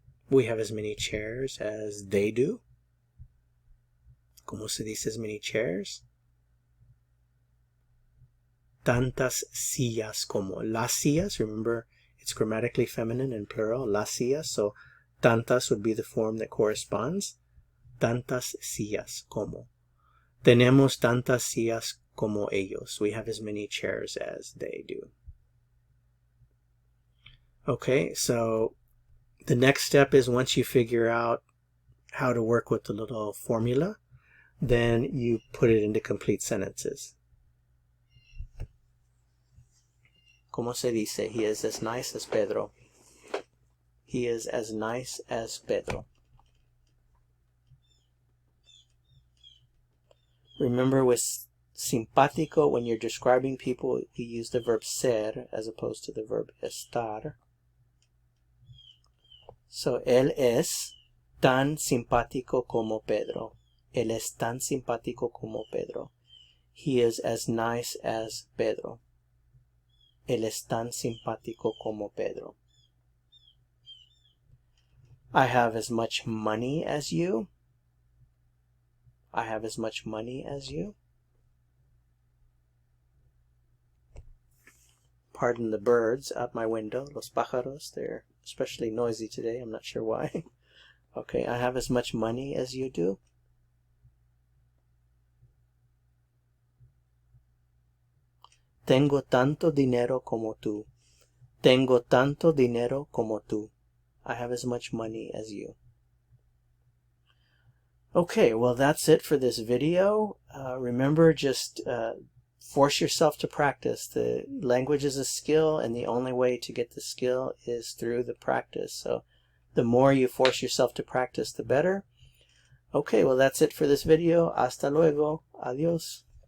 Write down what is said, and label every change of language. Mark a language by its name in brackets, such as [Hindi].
[English] We have as many chairs as they do. [Spanish] ¿Cómo se dice [English] as many chairs? [Spanish] Tantas sillas como. [English] Las sillas, remember, it's grammatically feminine and plural, las sillas, so tantas would be the form that corresponds. [Spanish] Tantas sillas como. Tenemos tantas sillas como ellos. [English] We have as many chairs as they do. Okay, so the next step is once you figure out how to work with the little formula, then you put it into complete sentences. [Spanish] ¿Cómo se dice? [English] He is as nice as Pedro. He is as nice as Pedro. Remember with simpático, when you're describing people, we use the verb ser as opposed to the verb estar. [Spanish] So, él es tan simpático como Pedro. Él es tan simpático como Pedro. [English] He is as nice as Pedro. [Spanish] Él es tan simpático como Pedro. [English] I have as much money as you. I have as much money as you. Pardon the birds out my window, los pájaros. They're especially noisy today. I'm not sure why. Okay, I have as much money as you do. [Spanish] Tengo tanto dinero como tú. Tengo tanto dinero como tú. [English] I have as much money as you. Okay, well that's it for this video. Remember, just force yourself to practice. The language is a skill, and the only way to get the skill is through the practice. So the more you force yourself to practice, the better. Okay, well that's it for this video. [Spanish] Hasta luego. Adios.